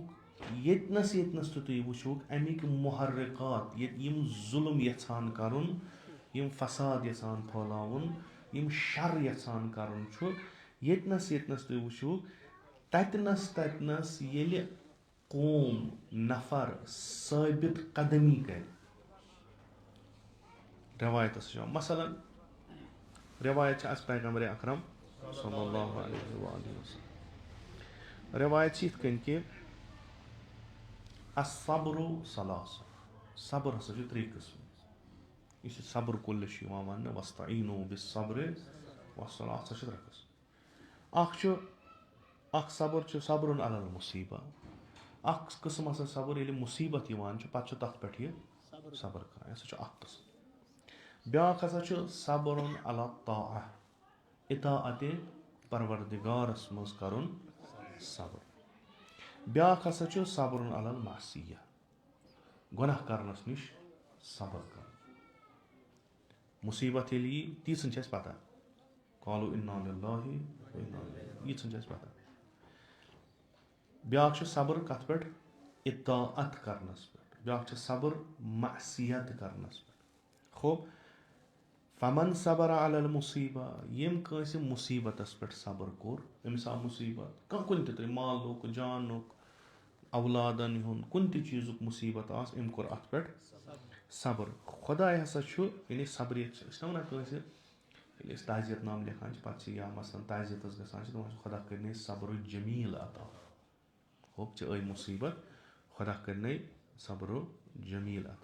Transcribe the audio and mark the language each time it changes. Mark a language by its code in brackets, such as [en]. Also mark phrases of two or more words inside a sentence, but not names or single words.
[ks] ییٚتنس تہِ تُہۍ وٕچھوُکھ امیِکۍ محرکات یِم ظُلم یژھان کرُن یِم فساد یژھان پھٲلاوُن یِم شر یژھان کرُن چھُ ییٚتنس تُہۍ وٕچھوُکھ تتنس ییٚلہِ قوم نفر ثٲبت قدمی کرِ رٮ۪وایتس چھُ مثلاً رٮ۪وایت چھِ اسہِ پیغمبرِ اکرم [ar] صلی اللہ علیہ وآلہ وسلم. [ks] رٮ۪وایت چھِ یِتھ کٔنۍ کہِ [ar] الصبرُ ثلاث. [ks] صبر ہسا چھُ 3 قٕسم. یُس یہِ صبر کُلِس چھُ یِوان وننہٕ [ar] واستعیٖنوٗ بالصبرِ والصلاۃ [ks] اَتھ ہسا چھِ 3 قٕسم. اکھ صبر چھُ [ar] صبرٌ علی المصیبہ. [ks] اکھ قٕسم ہسا صبر ییٚلہِ مُصیبت یِوان چھُ پتہٕ چھُ تتھ پٮ۪ٹھ یہِ صبر کران یہِ ہسا چھُ اکھ قٕسم. بیٛاکھ ہسا چھُ [ar] صبرٌ علی الطاعہ [ks] اطاعتِ پروردگارس منٛز کرُن صبر. بیٛاکھ ہسا چھُ [ar] صبرٌ علی المعصیہ [ks] گۄناہ کرنس نِش صبر کرُن. مُصیبت ییٚلہِ یی تیٖژھن چھِ اسہِ پتہ [ar] قالوا اِنَّا لِلَّهِ وَ اِنَّا اِلَیْهِ [ks] ییٖژھن چھِ اسہِ پتہ. بیٛاکھ چھُ صبر کتھ پٮ۪ٹھ اطاعت کرنس پٮ۪ٹھ. بیٛاکھ چھُ صبر معصیت کرنس پٮ۪ٹھ. خوب [ar] فمن صبر علی المصیبہ [ks] ییٚمۍ کٲنٛسہِ مُصیبتس پٮ۪ٹھ صبر کوٚر أمِس آو مُصیبت کُنہِ تہِ طرح مالُک جانُک اولادن ہُنٛد کُنہِ تہِ چیٖزُک مُصیبت آس أمۍ کوٚر اتھ پٮ۪ٹھ صبر. خۄداے ہسا چھُ یعنی صبرِیت چھِ أسۍ چھِنہ وَنان کٲنٛسہِ ییٚلہِ أسۍ تعزیت نام لیکھان چھِ پتہٕ چھِ یا مثلاً تعزیتس گژھان چھِ دَپان چھِ خۄدا کٔرِنَے صبرُ جمیٖل عطا. ہوٚپ ژےٚ ٲے مُصیبت خۄدا کٔرِنَے صبرُ جمیٖل عطا.